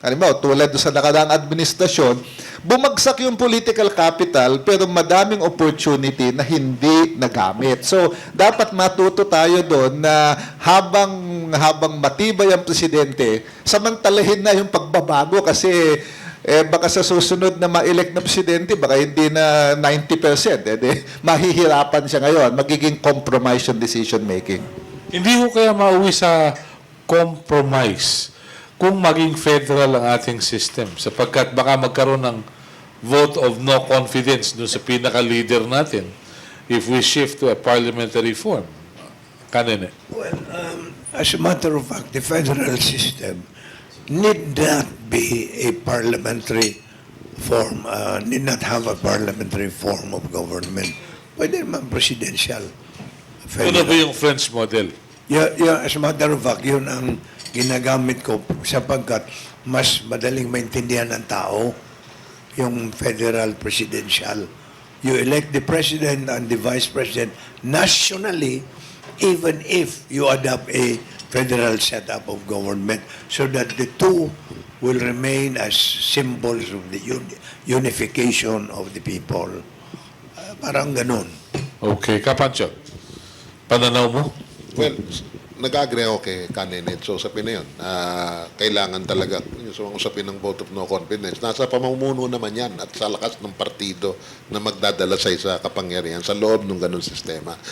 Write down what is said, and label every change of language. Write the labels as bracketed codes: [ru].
[tl] Halimbawa, tulad sa nakaraang administrasyon, bumagsak yung political capital pero madaming opportunity na hindi nagamit. So, dapat matuto tayo doon na habang matibay ang presidente, samantalahin na yung pagbabago kasi baka sa susunod na ma-elect na presidente, baka hindi na 90%. Mahihirapan siya ngayon. Magiging compromise yung decision making. Hindi ko kaya mauwi sa compromise kung maging federal ang ating system sapagkat baka magkaroon ng vote of no confidence doon sa pinaka-leader natin [en] if we shift to a parliamentary form. [tl] Kanene. [en] Well, as a matter of fact, the federal system need not be a parliamentary form, need not have a parliamentary form of government. [tl] Pwede naman presidential. Ano ba yung French model? Yeah, as a matter of fact, yun ang ginagamit ko sapagkat mas madaling maintindihan ng tao yung federal presidential. [en] you elect the president and the vice president nationally, even if you adopt a federal setup of government, so that the two will remain as symbols of the unification of the people. [tl] Parang ganun. Okay, Kapancho. Pananaw mo? Well, nag-agree ako kay Kanenet. So, usapin na yun. Kailangan talaga, yung usapin ng vote of no confidence, nasa pamumuno naman yan at sa lakas ng partido na magdadala sa isa kapangyarihan sa loob ng ganun sistema.